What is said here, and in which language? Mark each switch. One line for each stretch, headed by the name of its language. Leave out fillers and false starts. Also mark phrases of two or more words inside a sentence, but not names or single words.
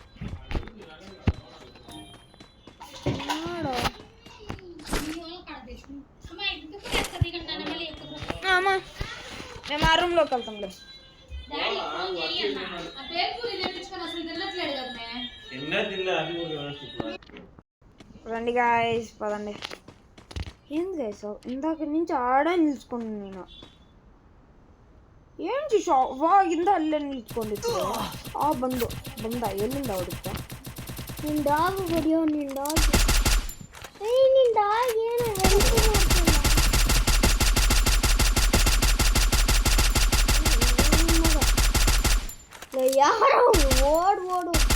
Telugu: అమ్మా మేము ఆ రూమ్లోకి వెళ్తాంలే. రండి గాయస్, పదండి. ఏంది గైస్, ఇందాక నుంచి ఆడే నిలుచుకోండి.
Kannada: నేను ಏನ್ ಅವಾಗಿಂದ ಅಲ್ಲೇ ನಿಂತ್ಕೊಂಡಿತ್ತು. ಆ ಬಂದ ಎಲ್ಲಿಂದ ಹೊಡಿತ? ನಿನ್ನ ಡಾಗ್ ಹೊಡಿಯೋ. ನಿನ್ನ ಡಾಗ್ ನಿನ್ನ ಡಾಗ್ ಏನು ಹೆಲ್ಪ್ ಮಾಡ್ತಿಲ್ಲ. ಯಾರೋ ಓಡ್